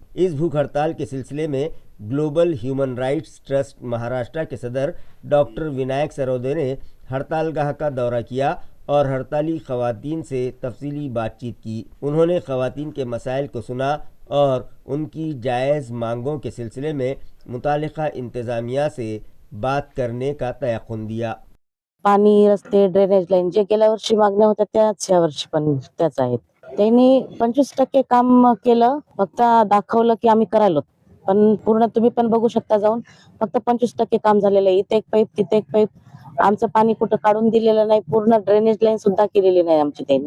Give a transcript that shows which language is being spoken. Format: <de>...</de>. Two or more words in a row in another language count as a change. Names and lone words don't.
<ur>اس بھوک ہڑتال کے سلسلے میں گلوبل ہیومن رائٹس ٹرسٹ مہاراشٹر کے صدر ڈاکٹر ونائک سرودے نے ہڑتال گاہ کا دورہ کیا اور ہڑتالی خواتین سے تفصیلی بات چیت کی۔ انہوں نے خواتین کے مسائل کو سنا اور ان کی جائز مانگوں کے سلسلے میں متعلقہ انتظامیہ سے بات کرنے کا تیقن دیا۔</ur> <mr>पाणी, रस्ते, ड्रेनेज लाईन जे गेल्या वर्षी मागण्या होत्या त्याच या वर्षी पण त्याच आहेत। त्यांनी 25% काम केलं, फक्त दाखवलं की आम्ही करायलो, पण पूर्ण तुम्ही पण बघू शकता जाऊन फक्त 25% काम झालेलं आहे। इथे एक पाईप तिथे एक पाईप, आमचं पाणी कुठं काढून दिलेलं नाही, पूर्ण ड्रेनेज लाईन सुद्धा केलेली नाही आमची त्यांनी।</mr>